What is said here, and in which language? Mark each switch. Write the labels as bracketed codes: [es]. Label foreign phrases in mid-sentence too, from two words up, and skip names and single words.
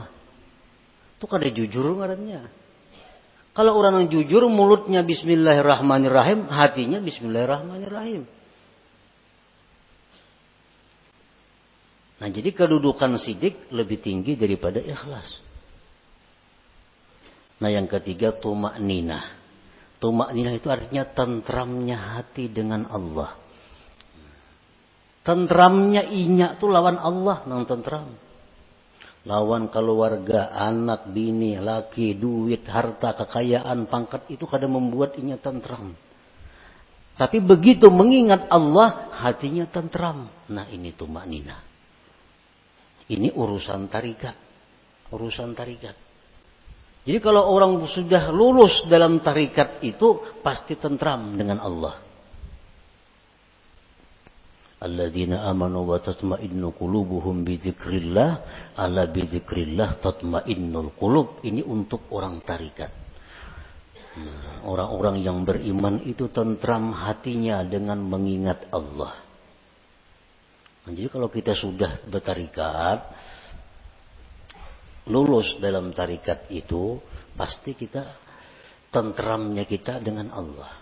[bjn] Itu kada jujur ngarannya. [id] Kalau orang yang jujur mulutnya Bismillahirrahmanirrahim, hatinya Bismillahirrahmanirrahim. Nah, jadi kedudukan sidik lebih tinggi daripada ikhlas. Nah, yang ketiga tuma'ninah. Tuma'ninah itu artinya tentramnya hati dengan Allah. [bjn] Tentramnya inya itu lawan Allah nang tentram. Lawan keluarga, anak, bini, laki, duit, harta, [id] kekayaan, pangkat itu kadang membuat inya tentram. Tapi begitu mengingat Allah, hatinya tentram. Nah, ini tuma'ninah. Ini urusan tarikat. Urusan tarikat. Jadi kalau orang sudah lulus dalam tarikat itu pasti tentram dengan Allah. [ar] الذين آمنوا وتطمئن قلوبهم بذكر الله ألا بذكر الله تطمئن القلوب. [id] Ini untuk orang tarikat. Orang-orang yang beriman itu tentram hatinya dengan mengingat Allah. Nah, jadi kalau kita sudah bertarikat, lulus dalam tarikat itu, pasti kita tentramnya kita dengan Allah.